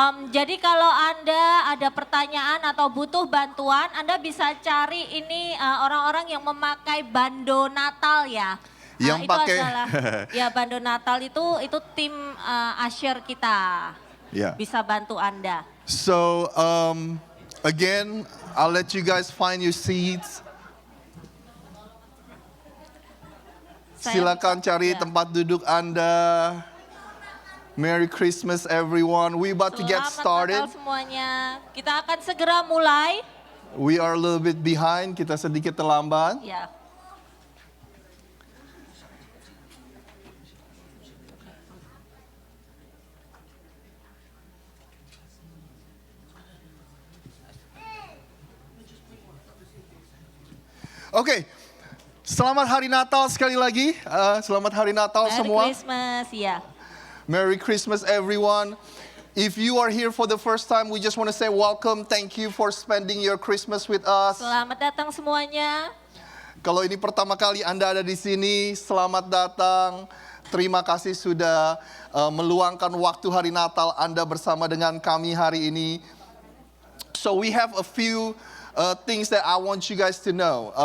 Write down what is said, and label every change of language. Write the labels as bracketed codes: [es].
[id] Jadi kalau Anda ada pertanyaan atau butuh bantuan, Anda bisa cari ini orang-orang yang memakai bando Natal ya. Yang itu pakai adalah ya bando Natal itu tim Asher kita. Yeah. Bisa bantu Anda. [en] So, again, I'll let you guys find your seats. [id] Silakan cari tempat duduk Anda. [en] Merry Christmas everyone. We about to get started. [id] Selamat Natal semuanya. Kita akan segera mulai. [en] We are a little bit behind. [id] Kita sedikit terlambat. Ya. Oke. Selamat Hari Natal sekali lagi. Selamat Hari Natal semua. [en] Merry Christmas, ya. Merry Christmas everyone. If you are here for the first time, we just want to say welcome. Thank you for spending your Christmas with us. [id] Selamat datang semuanya. Kalau ini pertama kali Anda ada di sini, selamat datang. Terima kasih sudah meluangkan waktu hari Natal Anda bersama dengan kami hari ini. [en] So we have a few things that I want you guys to know.